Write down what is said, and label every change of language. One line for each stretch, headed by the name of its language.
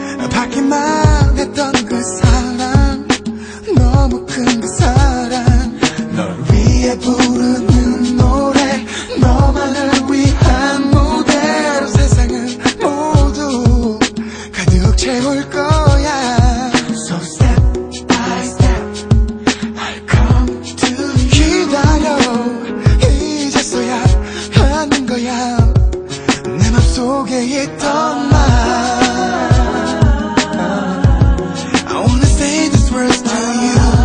Korean: 받기만 했던 그 사랑, 너무 큰 그 사랑, 널 위해 부르는 노래, 너만을 위한 무대로 세상을 모두 가득 채울 거야.
English: So step by step I'll come to you.
Korean: 기다려 이제서야 하는 거야 내 맘속에 있던 말.
English: I wanna say these words to you.